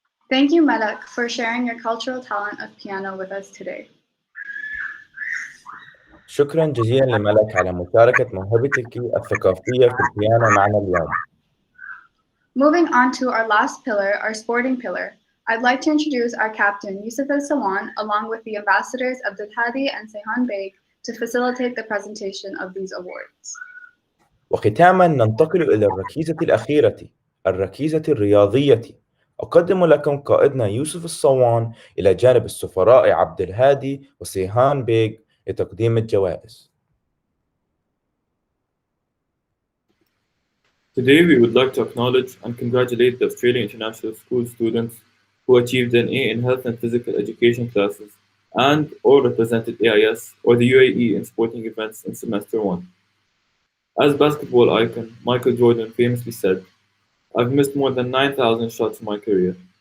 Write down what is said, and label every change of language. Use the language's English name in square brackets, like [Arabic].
[English] Thank you, Malak, for sharing your cultural talent of piano with us today. [Arabic] شكرا جزيلا لملك على مشاركة موهبتك الثقافية في البيانو معنا اليوم. [English] Moving on to our last pillar, our sporting pillar, I'd like to introduce our captain, Yusuf Al-Sawan, along with the ambassadors Abdul Hadi and Seyhan Beg, to facilitate the presentation of these awards. [Arabic] وختاما ننتقل إلى الركيزة الأخيرة، الركيزة الرياضية. أقدم لكم قائدنا يوسف الصوان إلى جانب السفراء عبد الهادي وسيهان بيغ لتقديم الجوائز. [English] Today we would like to acknowledge and congratulate the Australian International School students who achieved an A in Health and Physical Education classes and or represented AIS or the UAE in sporting events in semester 1. As basketball icon Michael Jordan famously said, "I've missed more than 9,000 shots in my career.